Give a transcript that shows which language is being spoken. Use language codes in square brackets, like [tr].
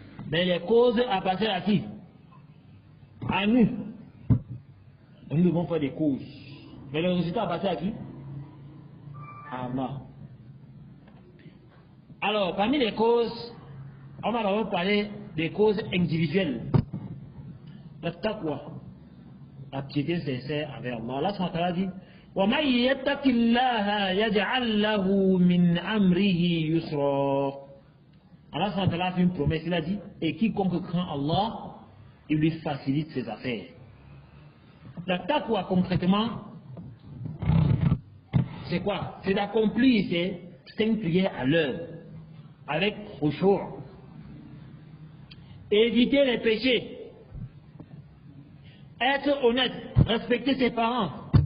[fr] Mais les causes appartiennent à qui? À nous. Nous devons faire des causes. Mais les résultats appartiennent à qui? À Allah. Alors, parmi les causes, on va d'abord parler des causes individuelles. La taqwa, la piété sincère avec Allah. Allah s.a. dit [ar] وَمَنْ يَتَّقِ اللَّهَ يَجْعَلْ لَهُ مِنْ أَمْرِهِ يُسْرًا. Allah s.a. [fr] a fait une promesse, il a dit, et quiconque craint Allah, il lui facilite ses affaires. La taqwa concrètement, c'est quoi? C'est d'accomplir ces 5 prières à l'heure, avec khushu', éviter les péchés, être honnête, respecter ses parents.